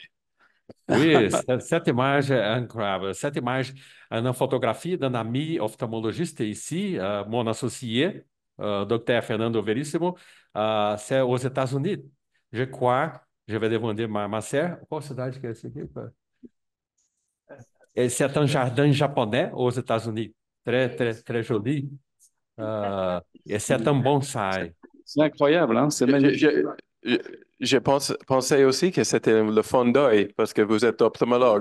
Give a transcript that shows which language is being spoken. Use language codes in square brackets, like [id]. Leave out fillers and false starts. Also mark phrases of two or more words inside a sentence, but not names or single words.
[fr] Oui, cette image est incroyable. Cette image est une photographie d'un ami ophtalmologiste ici, mon associé, Dr. Fernando Veríssimo. C'est aux États-Unis. Je crois, je vais demander à ma sœur, quelle [pt] cidade que é esse aqui? [fr] C'est un jardin japonais aux États-Unis. Très, très, très joli. Et c'est un bonsai. C'est incroyable, hein, c'est Je, magnifique. pensais aussi que c'était le fond d'œil parce que vous êtes ophtalmologue.